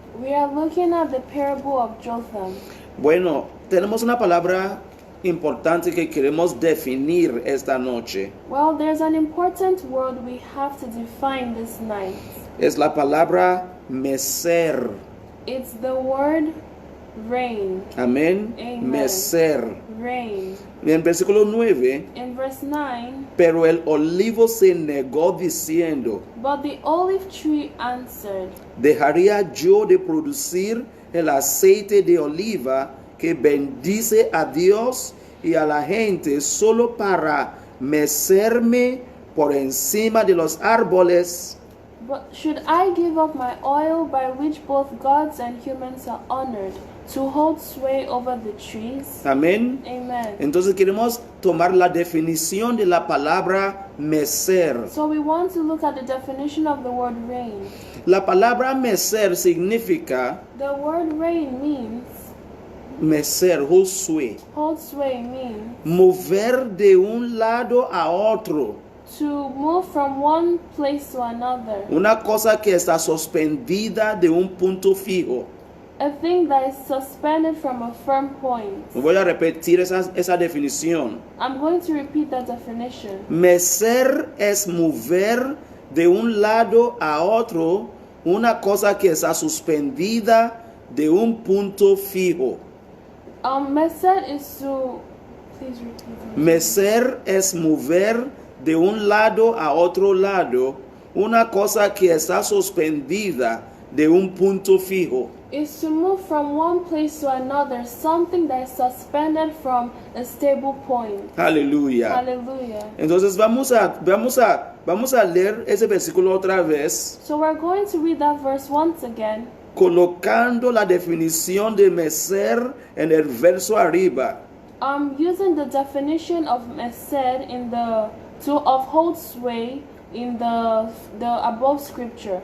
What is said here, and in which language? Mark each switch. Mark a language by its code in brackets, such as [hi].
[en] We are looking at the parable of Jotham. [es] Bueno, tenemos una palabra importante que queremos definir esta noche. [en] Well, there's an important word we have to define this night. [es] Es la palabra mecer. [en] It's the word rain. [es] Amén. [en] Amen. [es] Mecer. [en] Rain. [es] En versículo 9, [en] In verse 9, [es] pero el olivo se negó diciendo, [en] but the olive tree answered, [es] ¿dejaría yo de producir el aceite de oliva que bendice a Dios y a la gente solo para mecerme por encima de los árboles? [en] But should I give up my oil by which both gods and humans are honored, to hold sway over the trees. [es] Amén. [en] Amen. [es] Entonces queremos tomar la definición de la palabra mecer. [en] So we want to look at the definition of the word reign. [es] La palabra mecer significa [en] The word reign means, mecer, hold sway, hold sway means [es] mover de un lado a otro. [en] to move from one place to another. [es] Una cosa que está suspendida de un punto fijo. [en] A thing that is suspended from a firm point. [es] Voy a repetir esa definición. [en] I'm going to repeat that definition. [es] Mecer es mover de un lado a otro una cosa que está suspendida de un punto fijo. [en] Meser is to, please repeat. [es] Mecer es mover de un lado a otro lado una cosa que está suspendida de un punto fijo. [en] Is to move from one place to another, something that is suspended from a stable point. [es] Aleluya. [en] Hallelujah. [es] Entonces vamos a leer ese versículo otra vez, [en] So we're going to read that verse once again, [es] colocando la definición de mecer en el verso arriba. [en] using the definition of meser in the of hold sway in the above scripture.